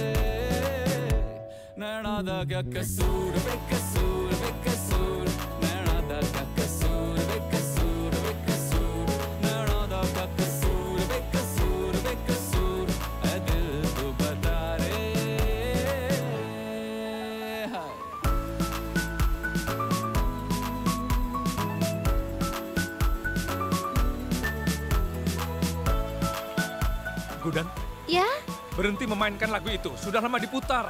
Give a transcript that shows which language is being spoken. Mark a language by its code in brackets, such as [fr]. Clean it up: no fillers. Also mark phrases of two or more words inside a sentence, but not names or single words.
[hi] नैना दा क्या कसूर बेकसूर बेकसूर नैना दा क्या कसूर बेकसूर बेकसूर नैना दा क्या कसूर बेकसूर बेकसूर ऐ दिल तू बता रे [id] Gudan, Ya, berhenti memainkan lagu itu. Sudah lama diputar.